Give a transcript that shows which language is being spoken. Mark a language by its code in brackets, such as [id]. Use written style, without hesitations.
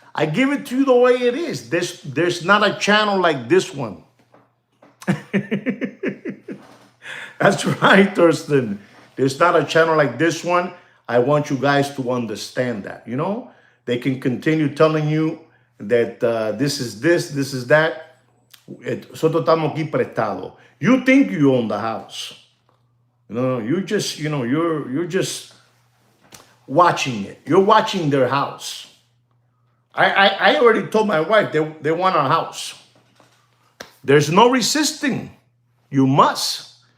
[en] I give it to you the way it is. There's not a channel like this one. That's right, Thurston. There's not a channel like this one. I want you guys to understand that. You know, they can continue telling you that this is this is that. [es] Nosotros estamos aquí prestado. [en] You think you own the house. No, you just, you're just watching it. You're watching their house. I already told my wife they want our house. There's no resisting. You must.